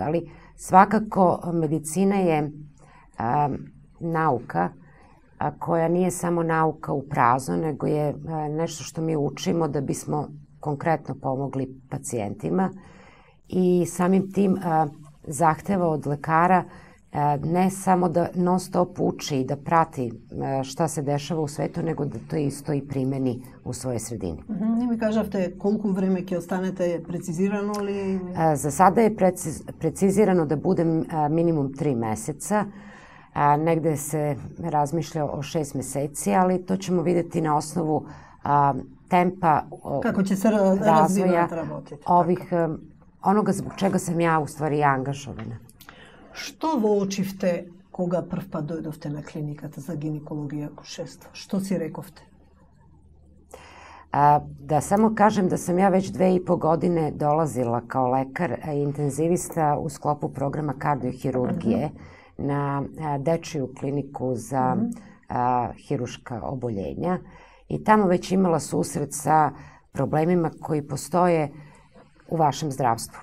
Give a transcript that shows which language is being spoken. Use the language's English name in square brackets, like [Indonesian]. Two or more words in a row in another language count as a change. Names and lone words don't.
[Serbian] Ali svakako medicina je nauka koja nije samo nauka u prazno, nego je nešto što mi učimo da bismo konkretno pomogli pacijentima i samim tim zahteva od lekara ne samo da non stop uči i da prati šta se dešava u svetu, nego da to isto i primeni u svojoj sredini. [Macedonian] Не ми кажавте колку време ќе останете, прецизирано ли? [Serbian] За sada je precizirano da budem minimum 3 meseca. Negde se razmišlja o 6 meseci, ali to ćemo videti na osnovu tempa kako će se razvoja ovih, onoga zbog čega sam ja u stvari angažovana. [Macedonian] Што воочивте кога прв пат дојдовте на клиниката за гинекологија и акушерство? Што си рековте? [Serbian] Da samo kažem da sam ja već 2,5 godine dolazila kao lekar intenzivista u sklopu programa kardiohirurgije na dečiju kliniku za hiruška oboljenja i tamo već imala susret sa problemima koji postoje u vašem zdravstvu.